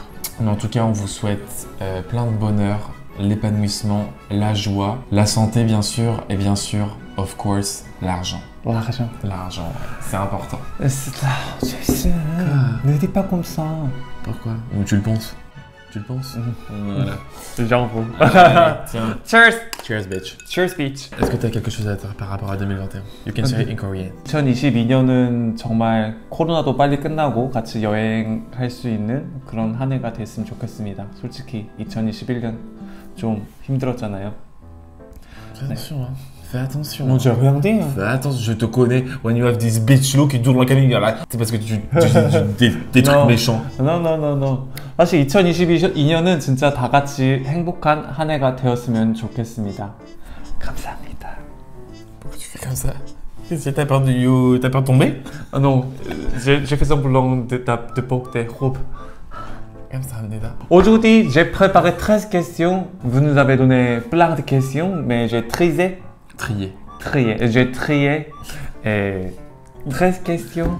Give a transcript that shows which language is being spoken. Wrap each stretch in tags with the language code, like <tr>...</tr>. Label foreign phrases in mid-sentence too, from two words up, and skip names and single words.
<fr>Mais en tout cas, on vous souhaite plein de bonheur, l'épanouissement, la joie, la santé bien sûr et bien sûr,</fr> <en>of course,</en> <fr>l'argent. L'argent. L'argent, ouais, c'est important. C'est l'argent. Ne dis pas comme ça. Pourquoi? Ou tu le penses? Tu le penses? Voilà. J'en veux. Tiens.</fr> <en>Cheers. Cheers, bitch. Cheers, bitch.</en> <fr>Est-ce que tu as quelque chose à dire par rapport à 2021?</fr> <en>You can say it in Korean.</en> <ko>2022년은 정말 코로나도 빨리 끝나고 같이 여행할 수 있는 그런 한 해가 됐으면 좋겠습니다. 솔직히 2021년 좀 힘들었잖아요.</ko> <fr>Fais attention, hein. Fais attention. Non, j'ai rien dit. Fais attention, je te connais.</fr> <en>When you have this bitch look</en> <fr>qui tourne dans la cabine, c'est parce que tu des trucs méchants.</fr> <en>No.</en> <ko>사실 2022년은 진짜 다 같이 행복한 한 해가 되었으면 좋겠습니다. 감사합니다.</ko> <fr>Pourquoi tu fais comme ça? T'as peur de tomber? Ah non, j'ai fait semblant de porter robe.</fr> <ko>감사합니다.</ko> <fr>Aujourd'hui, j'ai préparé 13 questions. Vous nous avez donné plein de questions, mais j'ai trié. J'ai trié 13 questions.</fr>